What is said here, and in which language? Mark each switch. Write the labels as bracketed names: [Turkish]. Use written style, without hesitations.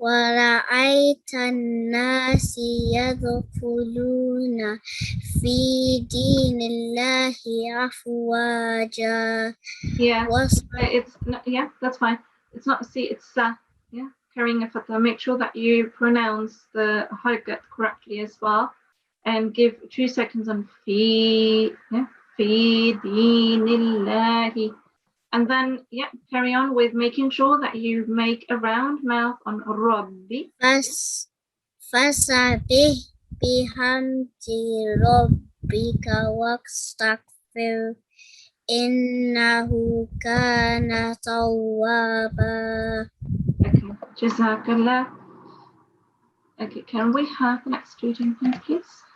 [Arabic] ورأيت الناس يدخلون في دين الله أفواجا. [English] Yeah, it's yeah, that's fine. It's not C, it's sa. Yeah, carrying a fatha. Make sure that you pronounce the harakat correctly as well, and give 2 seconds on fi. Yeah, fi dinillahi. And then, yeah, carry on with making sure that you make a round mouth on Rabbi. [Arabic] فسبح بحمد ربك واستغفر إنه كان توابا. [English] Okay, Jazakallah. Okay, can we have the next student, please?